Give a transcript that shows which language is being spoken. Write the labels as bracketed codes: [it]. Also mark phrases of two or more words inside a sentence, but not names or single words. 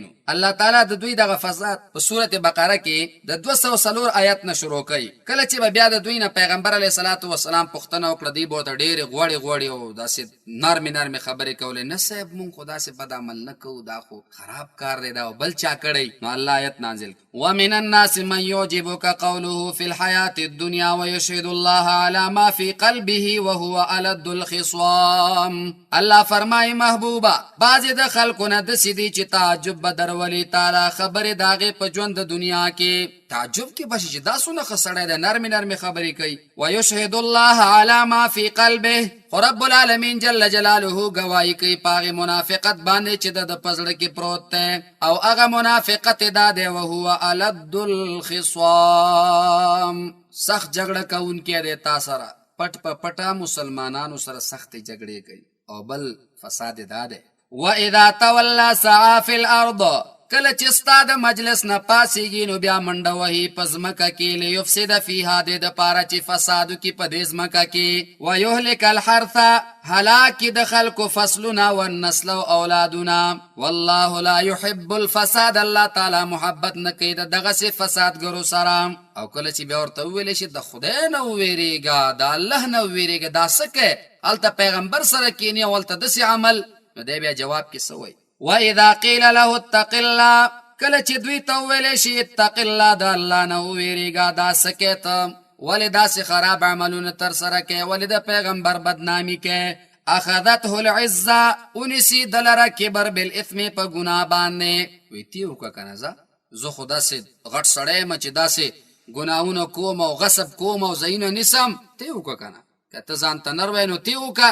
[ps] نو الله تعالی د دوی دغه فساد په سورت بقره کې د 204 آیت نه شروع کوي. کله چې به بیا د دوی نه پیغمبر علیه صلات وسلام پوښتنه وکړه، دوی به ورته ډېرې غوړې او داسې نرمې خبرې کولې، نه صاحب مونږ خو داسې بد عمل نه کوو، دا خو خراب کار دی، دا بل چا کړی. نو الله آیت نازل [ar] ومن الناس من يعجبك قوله في الحياة الدنيا ويشهد الله على ما في قلبه وهو ألد الخصام. [ps] الله فرمای محبوبا بعضې د خلکو نه داسې دي چې تعجب به درولي تعالی خبرې د هغې په ژوند د دنیا کې، تعجب کې به شي چې دا څونه ښه سړی دی، نرمې خبرې کوي. [ar] ويشهد الله على ما في قلبه، [ps] خو رب العالمین جل جلاله گواهی کوي په هغې منافقت باندې چې د په زړه کې پروت دی، او هغه منافقت دا دی [ar] وهو ألد الخصام، [ps] سخت جګړه کوونکی دی تا سره، پټ په پټه مسلمانانو سره سختې جګړې کوي. او بل فساد دا دی [ar] وَإِذَا تَوَلَّى سَعَى فِي الْأَرْضِ، [ps] کله چې ستا د مجلس نه پاسېږي نو بیا منډه وهي په ځمکه کې [ar] لیفسد فیها [ps] د دپاره چې فساد وکړي په دې ځمکه کې [ar] ویهلک الحرث [ps] هلاک د خلکو فصلونه والنسل او اولادونه [ar] والله لا يحب الفساد [ps] الله تعالی محبت نه کوي د دغسې فسادګرو سره. او کله چې بیا ورته وویلی شي د خدای نه وویرېږه د الله نه وویرېږه دا څه کوې هلته پیغمبر سره کښېني او هلته داسې عمل نو دی بیا جواب کې څه وایي [ar] وَإِذَا قِيلَ لَهُ اتَّقِ اللَّهِ [ps] کله چې دوی ته وویلی شي [ar] اتق الله [ps] د الله نه وویرېږه دا څه کوې ته ولې داسې خراب عملونه ترسره کوې ولې د پیغمبر بدنامي کوې [ar] اخذته العزه [ps] ونیسي د لره کبر بالاثم په ګناه باندې وایي تی وکړه که نه زه خو داسې غټ سړی یم چې داسې ګناهونه کوم او غصب کوم او ځایونه نیسم تی وکړه که نه که ته ځان ته نر وایې نو تی وکړه.